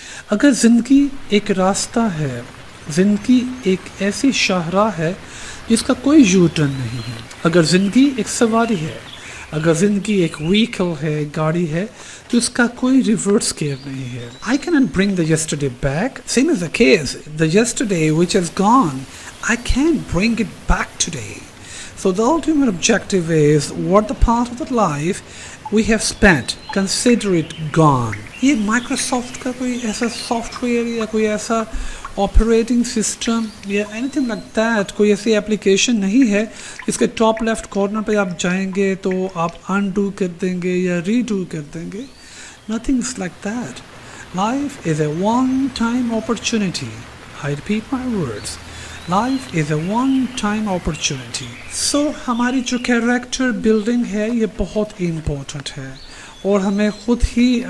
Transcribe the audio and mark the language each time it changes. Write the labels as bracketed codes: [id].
[ur] اگر زندگی ایک راستہ ہے، زندگی ایک ایسی شاہراہ ہے جس کا کوئی یو ٹرن نہیں ہے، اگر زندگی ایک سواری ہے، اگر زندگی ایک وہیکل ہے، گاڑی ہے، تو اس کا کوئی ریورس گیئر نہیں ہے۔ [en] I cannot bring the yesterday back. Same as the case, the yesterday which has gone, I can't bring it back today. So the ultimate objective is what the part of the life we have spent, consider it gone. [ur] یہ Microsoft کا کوئی ایسا soft where یا کوئی ایسا operating system یا [en] anything like that, [ur] کوئی ایسی اپلیکیشن نہیں ہے جس کے ٹاپ لیفٹ کارنر پہ آپ جائیں گے تو آپ انڈو کر دیں گے یا ریڈو کر دیں گے۔ [en] Nothing is like that. Life is a one time opportunity. [ur] I repeat my words, life is a one time opportunity. سو ہماری جو کیریکٹر بلڈنگ ہے یہ بہت امپورٹنٹ ہے، اور ہمیں خود ہی